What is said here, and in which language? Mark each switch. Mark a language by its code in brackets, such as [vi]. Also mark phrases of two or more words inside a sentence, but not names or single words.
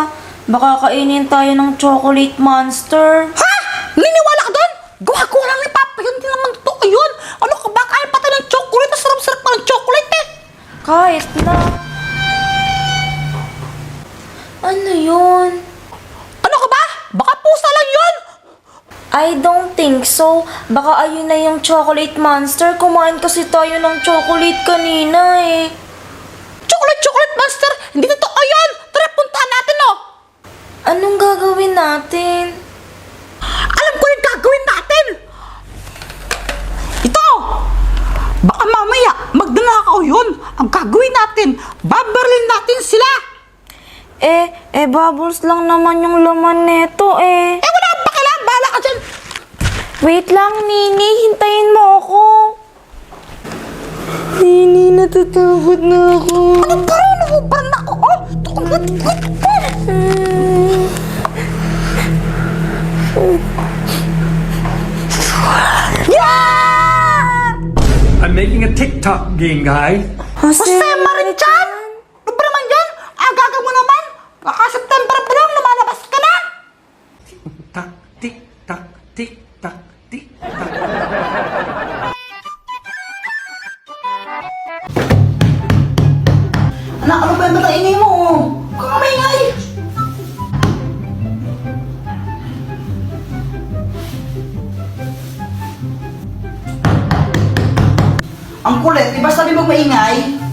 [tl] Baka kainin tayo ng chocolate monster. Ha? Niniwala ka doon? Gawa-gawa lang ni Papa yun. Hindi naman totoo yun. Ano ka ba? Kain pa tayo ng chocolate. Ang sarap-sarap pa ng chocolate eh. Kahit na. Ano yun? Ano ka ba? Baka pusa lang yun. [en] I don't think so. [tl] Baka ayun na yung chocolate monster. Kumain kasi tayo ng chocolate kanina eh. Chocolate monster. Hindi totoo yun. Tara, puntahan natin oh. Anong gagawin natin? Alam ko yung gagawin natin. Ito. Baka mamaya magdanakaw yun. Ang gagawin natin, babarilin natin sila. Bubbles lang naman yung laman neto eh. Wala akong pakialam. Bahala ka dyan. Wait lang, Nini. Hintayin mo ako. Nini, natatakot na ako. Parang ako. [en] Oh, I'm making a TikTok game, guys. [tl] Jose Marichan! Ano ba naman yan? Agaga mo naman. Kaka-September pa lang, lumalabas ka na. Tak, tik, tak, tik, tak, tik, tak. Anak, ano ba yung mataingay mo? Huwag kang maingay. Ang kulit, di ba sabi mo maingay?